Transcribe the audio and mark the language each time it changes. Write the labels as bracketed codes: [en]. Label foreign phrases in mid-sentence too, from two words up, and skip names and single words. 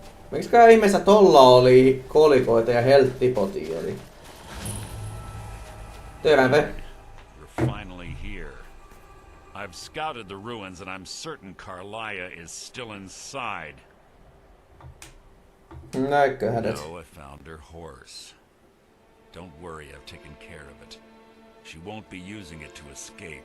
[fi] Miksiköhän ihmeessä tolla oli kolikoita ja helttipoti oli? Terve. [en] You're finally here. I've scouted the ruins and I'm certain Carlia is still inside. [fi] Näikköhän et. [en] No, I found her horse. Don't worry, I've taken care of it. She won't be using it to escape.